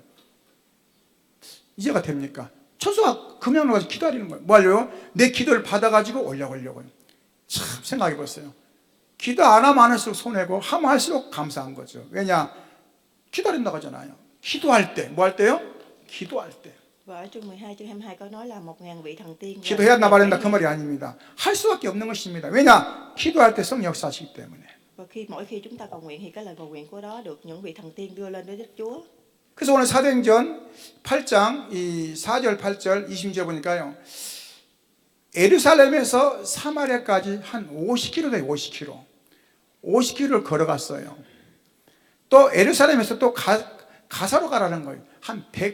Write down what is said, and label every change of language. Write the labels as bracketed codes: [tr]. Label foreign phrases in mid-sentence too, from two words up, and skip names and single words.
[ko] 이해가 됩니까? 천사가 금향로 가지고 기다리는 거예요. 뭐 하려고? 내 기도를 받아가지고 올려보려고요. 참 생각해 보세요. 기도 안 하면 안 할수록 손해고 하면 할수록 감사한 거죠. 왜냐? 기다린다고 하잖아요. 기도할 때, 뭐 할 때요? 기도할 때. [vi] Và ở chương 12 chương 22 có nói là 1000 vị thần tiên. [ko] 기도해야 나발한다 그 말이 아닙니다. 할 수밖에 없는 것입니다. 왜냐? 기도할 때 성령 역사하시기 때문에. [vi] Và mỗi khi chúng ta cầu nguyện thì cái lời cầu nguyện của đó được những vị thần tiên đưa lên với Đức Chúa. [ko] 그래서 오늘 사도행전 8장 이 4절 8절 20절 보니까요. 예루살렘에서 사마리아까지 한 50km 돼요. 50km. 50km를 걸어갔어요. 또 예루살렘에서 또 가사로 가라는 거예요.